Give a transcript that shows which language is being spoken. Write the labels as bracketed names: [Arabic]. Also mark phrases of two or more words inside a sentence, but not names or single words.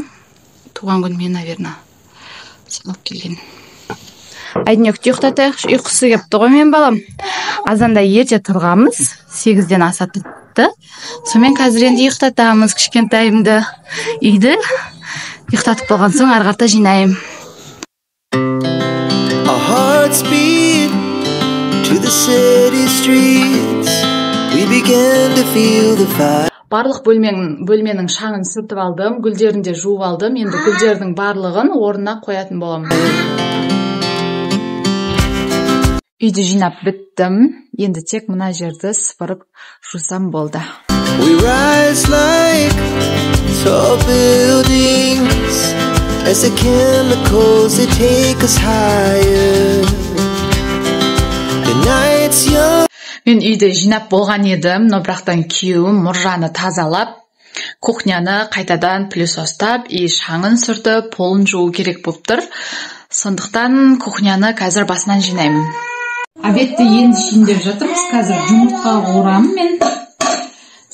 [Kazakh] Туған күніме, наверное, алып келген. Айдынекті ұйықтатайық, ұйқысы кепті ғой мен балам. Азанда ерте тұрғамыз, 8-ден аса тұтты. Сонымен қазір енді ұйықтатамыз кішкентайымды. Үйді ұйықтатып болған соң арғарта жинайым. [English] Our hearts beat to the city streets. We began to feel the fire. [Kazakh] Барлық бөлменің шаңын сүртіп алдым, гүлдерін де жуып алдым. Енді гүлдердің барлығын орнына қоятын боламын. Үйді жинап біттім. Енді тек мына жерді сыпырып жусам болды. [English] We rise like tall buildings as the chemicals they take us higher. The night's young. [Kazakh] Мен үйді жинап болған едім, но бірақтан күйеуім мұржаны тазалап, кухняны қайтадан пылесостап, шаңын сүртіп, полын жуу керек болып тұр. Сондықтан кухняны қазір басынан жинаймын. Обедті енді ішейін деп жатырмыз. Қазір жұмыртқа қуырамын мен.